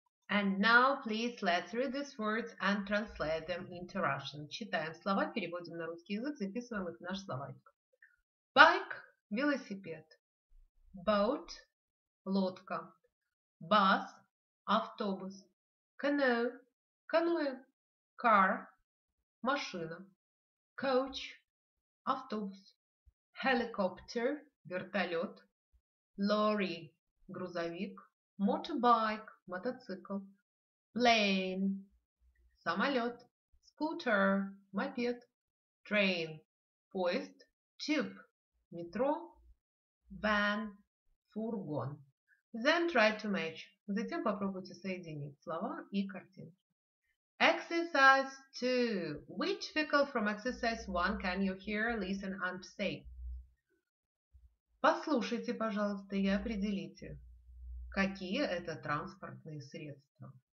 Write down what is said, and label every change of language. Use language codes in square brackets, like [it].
[en] And now please let's read these words and translate them into Russian. [ru] Читаем слова, переводим на русский язык, записываем их в наш словарик. [en] Bike – велосипед. Boat – лодка. Bus – автобус. Canoe – каноэ. Car – машина. Coach – автобус. Helicopter – вертолет. Lorry – грузовик. Motorbike – мотоцикл. Plane – самолет. Scooter – мопед. Train – поезд. Tube – метро. Van – фургон. Then try to match. [ru] Затем попробуйте соединить слова и картинки. [en] Exercise 2. Which vehicle from exercise 1 can you hear, listen and say? [ru] Послушайте, пожалуйста, и определите, какие это транспортные средства.